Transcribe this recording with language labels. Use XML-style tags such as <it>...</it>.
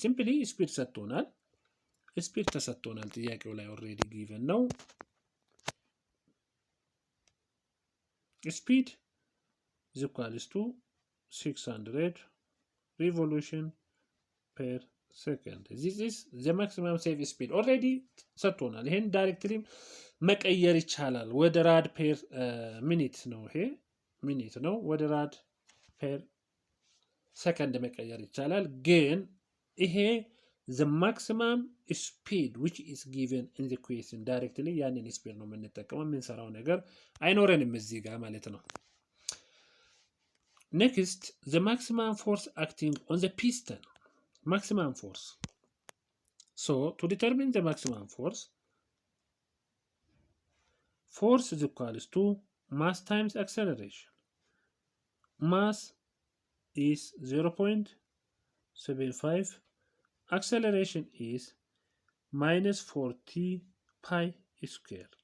<en>Simply speed</en> <am>ሰጥቶናል።</am> <en>speed</en> <am>ተሰጥቶናል ጥያቄው ላይ</am> <en>already given</en> <am>ነው።</am> <en>Speed is equals to 600 revolution per second. This is the maximum safe speed. Already</en> <am>ሰጥቶናል። ይሄን ዳይሬክትሊ መቀየር ይቻላል። ወደ ራድ ፔር ሚኒት ነው። ይሄ ሚኒት ነው። ወደ ራድ ፔር ሰከንድ መቀየር ይቻላል። ግን ይሄ</am> <en>the maximum speed which is given in the question directly</en> <am>ያንን ስፒድ ነው የምንጠቀመው። የምንሰራው ነገር አይኖረንም እዚህ ጋር ማለት ነው።</am> <en>Next, the maximum force acting on the piston. Maximum force. So, to determine the maximum force is equals to mass times acceleration. Mass is 0.75. Acceleration is minus 40 pi square.</en>